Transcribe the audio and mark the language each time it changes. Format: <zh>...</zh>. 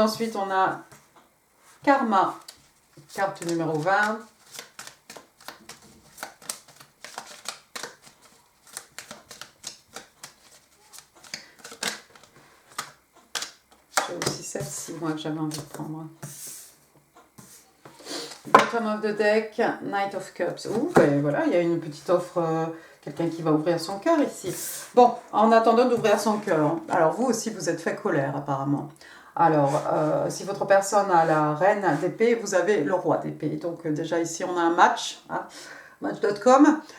<fr>Ensuite, on a Karma. Carte numéro 20. J'ai aussi celle-ci, moi, que j'avais envie de prendre.</fr> <en>Bottom of the deck, Knight of Cups.</en> <fr>Ouh, ben voilà, il y a une petite offre, quelqu'un qui va ouvrir son cœur ici. Bon, en attendant d'ouvrir son cœur, alors vous aussi, vous êtes fait colère, apparemment. Alors, si votre personne a la reine d'épée, vous avez le roi d'épée. Donc, déjà ici, on a un match, hein, match.com.</fr>